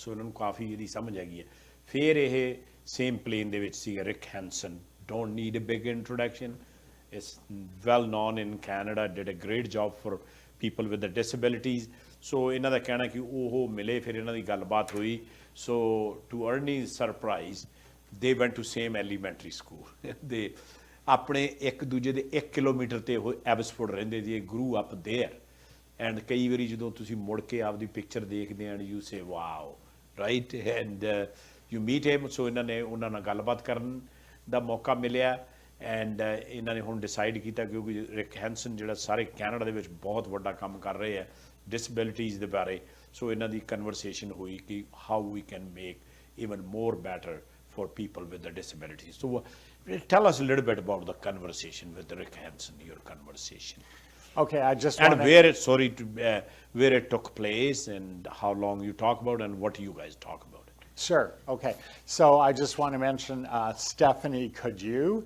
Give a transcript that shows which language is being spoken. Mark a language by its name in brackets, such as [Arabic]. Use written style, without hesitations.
[Punjabi] So ਇਹਨਾਂ ਨੂੰ ਕਾਫੀ ਇਹਦੀ ਸਮਝ ਹੈਗੀ ਹੈ. ਫਿਰ ਇਹ [English] same plane [Punjabi] ਦੇ ਵਿੱਚ ਸੀ Rick Hansen. [English] Don't need a big introduction. It's well known in Canada, did a great job for people with the disabilities. [Punjabi] So ਇਹਨਾਂ ਦਾ ਕਹਿਣਾ ਕਿ ਉਹ ਮਿਲੇ, ਫਿਰ ਇਹਨਾਂ ਦੀ ਗੱਲਬਾਤ ਹੋਈ. [English] So to Ernie's surprise, they went to same elementary school. They [Punjabi] ਆਪਣੇ ਇੱਕ ਦੂਜੇ ਦੇ 1 ਕਿਲੋਮੀਟਰ ਤੇ ਉਹ ਐਬਸਫੋਰਡ ਰਹਿੰਦੇ ਸੀ, [English] grew up there. [Punjabi] And ਕਈ ਵਾਰੀ ਜਦੋਂ ਤੁਸੀਂ ਮੁੜ ਕੇ ਆਪਦੀ ਪਿਕਚਰ ਦੇਖਦੇ ਆ, [English] you say wow, right? And you meet him. [Punjabi] So ਇਹਨਾਂ ਨੇ ਉਹਨਾਂ ਨਾਲ ਗੱਲਬਾਤ ਕਰਨ ਦਾ ਮੌਕਾ ਮਿਲਿਆ, ਐਂਡ ਇਹਨਾਂ ਨੇ ਹੁਣ ਡਿਸਾਈਡ ਕੀਤਾ ਕਿਉਂਕਿ ਰਿਕ ਹੈਂਸਨ ਜਿਹੜਾ ਸਾਰੇ ਕੈਨੇਡਾ ਦੇ ਵਿੱਚ ਬਹੁਤ ਵੱਡਾ ਕੰਮ ਕਰ ਰਹੇ ਹੈ ਡਿਸੇਬਿਲਿਟੀਜ਼ ਦੇ ਬਾਰੇ. ਸੋ ਇਹਨਾਂ ਦੀ ਕਨਵਰਸੇਸ਼ਨ ਹੋਈ ਕਿ [English] How we can make even more better for people with the disabilities. So tell us a little bit about the conversation with Rick Hansen, your conversation. Okay, I just and where it took place and how long you talk about and what you guys talk about. Sure, okay. So I just want to mention Stephanie Cadieux,